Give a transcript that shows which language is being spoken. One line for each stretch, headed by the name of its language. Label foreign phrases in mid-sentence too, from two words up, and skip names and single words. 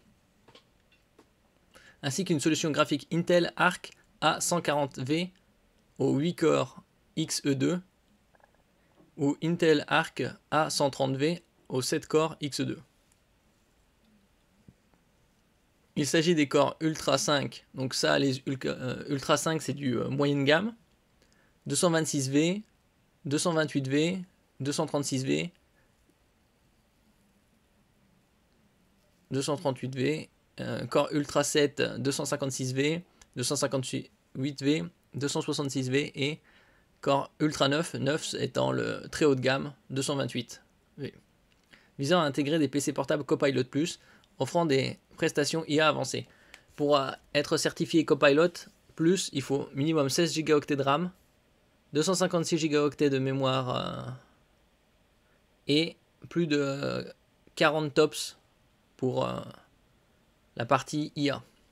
French: Ainsi qu'une solution graphique Intel Arc A140V au 8 corps XE2 ou Intel Arc A130V au 7 corps XE2. Il s'agit des corps Ultra 5, donc ça, les Ultra 5 c'est du moyenne gamme, 226V, 228V, 236V, 238V, Core Ultra 7 256V, 258V, 266V et Core Ultra 9, 9 étant le très haut de gamme, 228V. Visant à intégrer des PC portables Copilot+, offrant des prestations IA avancées. Pour être certifié Copilot+, il faut minimum 16 Go de RAM, 256 Go de mémoire et plus de 40 TOPS pour la partie IA.